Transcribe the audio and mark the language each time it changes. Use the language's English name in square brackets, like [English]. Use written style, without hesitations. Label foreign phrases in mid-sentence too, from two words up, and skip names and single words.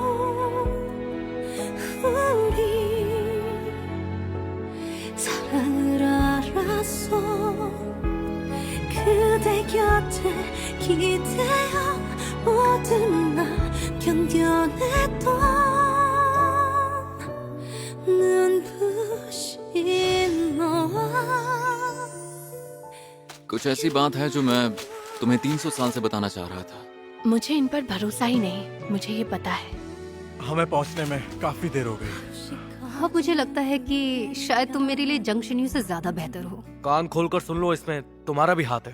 [Korean] 우리 사랑을 알았어 그대 곁에 기대어 모든 날 견뎌냈던 눈부신 너와 [Hindi] कुछ ऐसी बात है जो मैं तुम्हें 300 साल से बताना चाह रहा था। मुझे इन पर भरोसा ही नहीं, मुझे ये पता है। हमें पहुंचने में काफी देर हो गई। अब मुझे लगता है कि शायद तुम मेरे लिए जंक्शन से ज्यादा बेहतर हो। कान खोलकर सुन लो, इसमें तुम्हारा भी हाथ है।